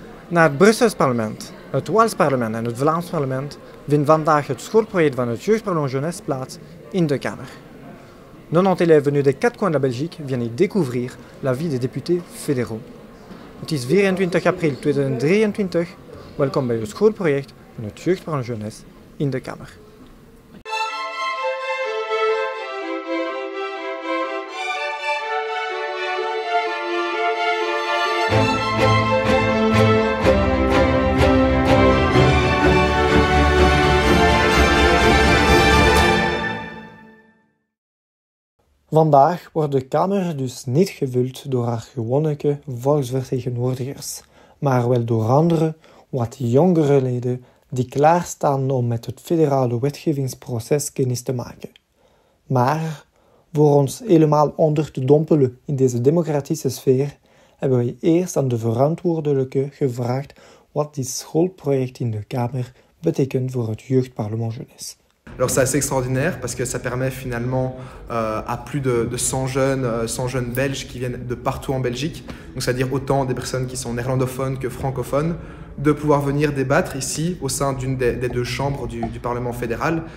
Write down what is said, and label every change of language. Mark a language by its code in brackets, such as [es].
[nl] Na het Brussels parlement, het Waals parlement en het Vlaams parlement vindt vandaag het schoolproject van het Jeugdparlement Jeunesse plaats in de Kamer. [fr] 90 élèves venus des 4 coins de la Belgique viennent y découvrir la vie des députés fédéraux. [nl] Het is 24 april 2023. Welkom bij het schoolproject van het Jeugdparlement Jeunesse in de Kamer. Vandaag wordt de Kamer dus niet gevuld door haar gewone volksvertegenwoordigers, maar wel door andere, wat jongere leden die klaarstaan om met het federale wetgevingsproces kennis te maken. Maar voor ons helemaal onder te dompelen in deze democratische sfeer, hebben we eerst aan de verantwoordelijke gevraagd wat dit schoolproject in de Kamer betekent voor het Jeugdparlement Jeunesse. [fr] Alors c'est assez extraordinaire parce que ça permet finalement à plus de 100 jeunes belges qui viennent de partout en Belgique, donc c'est-à-dire autant des personnes qui sont néerlandophones que francophones, de pouvoir venir débattre ici au sein d'une des deux chambres du Parlement fédéral.